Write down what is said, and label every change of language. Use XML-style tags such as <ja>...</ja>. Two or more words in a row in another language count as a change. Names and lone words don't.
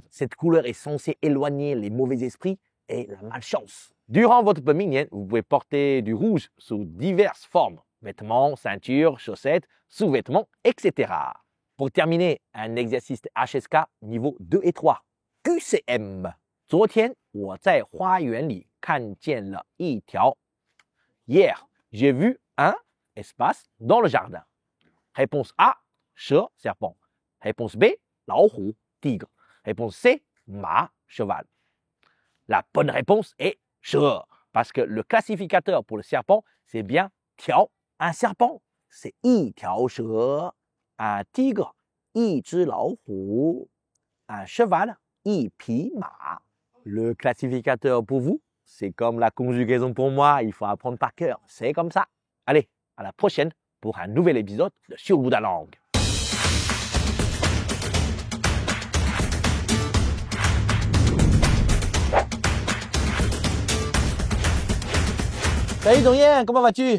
<fr>Cette couleur est censée éloigner les mauvais esprits et la malchance. Durant votre Pengming, vous pouvez porter du rouge sous diverses formes, vêtements, ceintures, chaussettes, sous-vêtements, etc. Pour terminer, un exercice HSK niveau 2 et 3. QCM.</fr> <zh>昨天我在花园里看见了一条.</zh> <fr>Hier, j'ai vu un espace dans le jardin. Réponse A, 蛇, serpent. Réponse B, 老虎, tigre. Réponse C, 马, cheval. La bonne réponse est 蛇, parce que le classificateur pour le serpent, c'est bien 条. Un serpent, c'est</fr> <zh>一条蛇.</zh> <fr>Un tigre,</fr> <zh>一只老虎.</zh> <fr>Un cheval,</fr> <zh>一匹马.</zh> <fr>Le classificateur pour vous, c'est comme la conjugaison pour moi, il faut apprendre par cœur. C'est comme ça. Allez, à la prochaine pour un nouvel épisode de Sur le bout de la langue. Salut Dorian, comment vas-tu?</fr>